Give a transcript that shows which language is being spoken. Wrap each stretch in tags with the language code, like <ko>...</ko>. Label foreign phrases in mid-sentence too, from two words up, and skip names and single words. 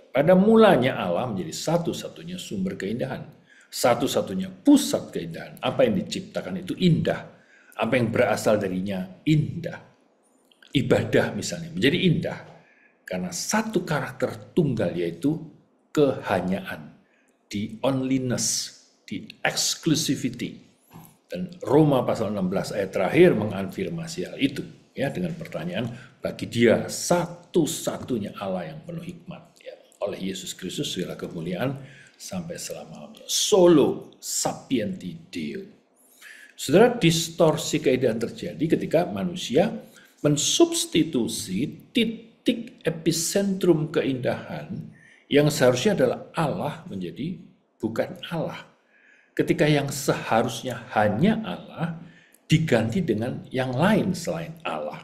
<id>Pada mulanya Allah menjadi satu-satunya sumber keindahan, satu-satunya pusat keindahan. Apa yang diciptakan itu indah, apa yang berasal darinya indah. Ibadah misalnya menjadi indah karena satu karakter tunggal, yaitu kehanyaan,</id> <en>the onlyness, the exclusivity.</en> <id>Dan Roma pasal 16 ayat terakhir mengafirmasi hal itu, ya, dengan pertanyaan, bagi dia satu-satunya Allah yang penuh hikmat, ya, oleh Yesus Kristus segala kemuliaan sampai selama-lamanya.</id> <la>Solo sapienti Deo.</la> <id>Saudara, distorsi keindahan terjadi ketika manusia mensubstitusi titik epicentrum keindahan yang seharusnya adalah Allah menjadi bukan Allah. Ketika yang seharusnya hanya Allah diganti dengan yang lain selain Allah.</id>